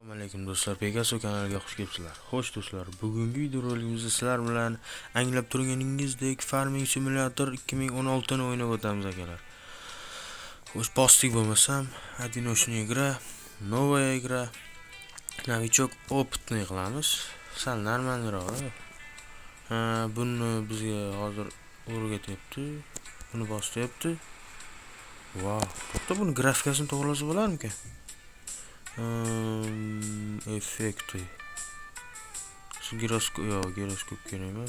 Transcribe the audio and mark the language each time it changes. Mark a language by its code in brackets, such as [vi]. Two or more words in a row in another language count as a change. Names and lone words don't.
[uz] Alaykum do'stlar, Pegaso kanaliga xush kelibsizlar. Xo'sh do'stlar, bugungi videorolikimizda sizlar bilan anglab turganingizdek Farming Simulator 2016 ni o'ynab o'tamiz akalar. Xo'sh, postik bo'lmasam, [ru] одиночная игра, новая игра, novichok опытный qilamiz. [uz] Sal normalroq. Buni bizga hozir o'rgatyapti. Buni bosyapti. Wow, to'xta, buni grafikasini to'g'rilasa bo'larmikan? Effekti. Giroskop kerak emas.